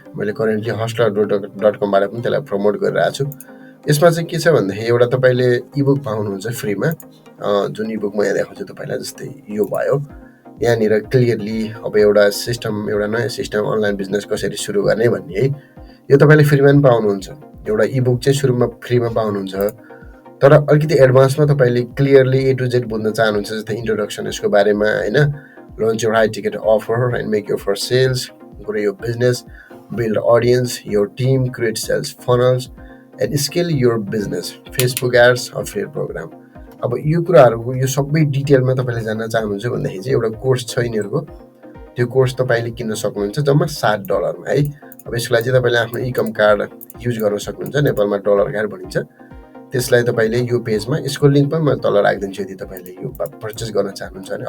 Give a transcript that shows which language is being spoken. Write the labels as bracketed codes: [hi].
[ne] मैले करेन्टली hustler.com-बाट पनि त्यसलाई प्रमोट गरिरहेको छु। यसमा चाहिँ के छ भन्दाखेरि एउटा तपाईँले इबुक पाउनुहुन्छ फ्रीमा, जुन इबुक म यहाँ देखाउँछु तपाईँलाई, जस्तै यो भयो। यहाँनिर क्लियरली अब एउटा नयाँ सिस्टम अनलाइन बिजनेस कसरी सुरु गर्ने भन्ने है, यो तपाईँले फ्रीमा पनि पाउनुहुन्छ। एउटा इबुक चाहिँ सुरुमा फ्रीमा पाउनुहुन्छ, तर अलिकति एडभान्समा तपाईँले क्लियरली A to Z बुझ्न चाहनुहुन्छ, जस्तै इन्ट्रोडक्सन यसको बारेमा होइन, [en] launch your high ticket offer and make your first sales, grow your business, build audience, your team, create sales funnels and scale your business, Facebook ads, affiliate program। [ne] अब यो कुराहरू यो सबै डिटेलमा तपाईँले जान्न चाहनुहुन्छ भनेदेखि चाहिँ एउटा कोर्स छ यिनीहरूको, त्यो कोर्स तपाईँले किन्न सक्नुहुन्छ जम्मा $7 है। अब यसको लागि चाहिँ तपाईँले आफ्नो इकम कार्ड युज गर्न सक्नुहुन्छ, नेपालमा डलर कार्ड भनिन्छ। त्यसलाई तपाईँले यो पेजमा, यसको लिङ्क पनि म तल राखिदिन्छु यदि तपाईँले यो पर्चेस गर्न चाहनुहुन्छ भने।